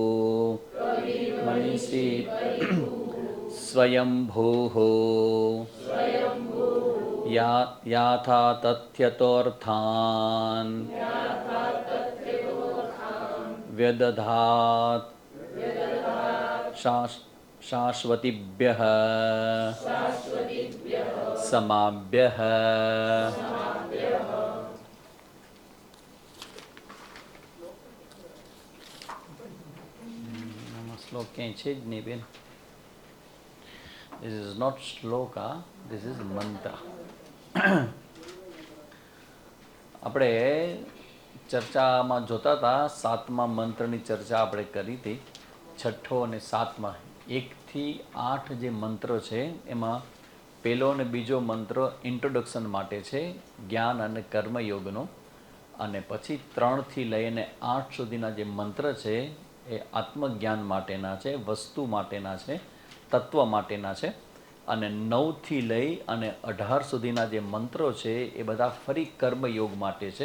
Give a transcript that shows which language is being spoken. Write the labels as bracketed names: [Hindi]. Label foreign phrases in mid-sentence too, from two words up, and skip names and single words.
[Sanskrit] मनीषी स्वयंभूः याथा तथ्यतोऽर्थान् व्यदधात् शाश्वतीभ्यः समाभ्यः। [Gujarati] શ્લોક ક્યાંય છે જ નહીં બેન. [English] This is not shloka, this is mantra. [Gujarati] આપણે ચર્ચામાં જોતા હતા 7મા મંત્રની ચર્ચા આપણે કરી હતી. 6ઠ્ઠો અને 7મા 1 થી 8 જે મંત્ર છે એમાં પહેલો અને બીજો મંત્ર ઇન્ટ્રોડક્શન માટે છે જ્ઞાન અને કર્મયોગનો, અને પછી 3 થી લઈને 8 સુધીના જે મંત્ર છે એ આત્મજ્ઞાન માટેના છે, વસ્તુ માટેના છે, તત્વ માટેના છે, અને 9 થી લઈ અને 18 સુધીના જે મંત્રો છે એ બધા ફરી કર્મયોગ માટે છે.